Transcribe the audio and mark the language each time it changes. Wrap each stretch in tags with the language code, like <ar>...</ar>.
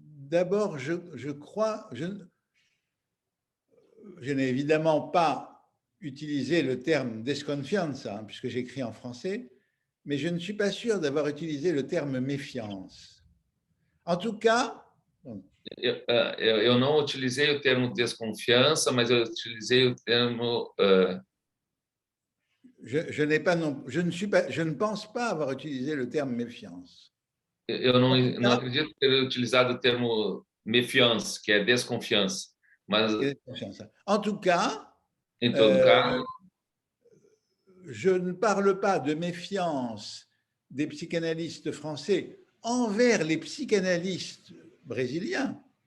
<fr>D'abord, je crois, je n'ai évidemment pas utilisé le terme desconfianza, hein, puisque j'écris en français, mais je ne suis pas sûr d'avoir utilisé le terme méfiance. En tout cas,</fr> <pt>Eu não utilizei o termo desconfiança, mas eu utilizei o termo</pt> <fr>je ne pense pas avoir utilisé le terme méfiance.</fr> <pt>eu não acredito ter utilizado o termo méfiance, que é desconfiança. Mas,</pt> <fr>en tout cas,</fr> <pt>em todo caso,</pt> <fr>je ne parle pas de méfiance des psychanalystes français envers les psychanalystes brésiliens.</fr>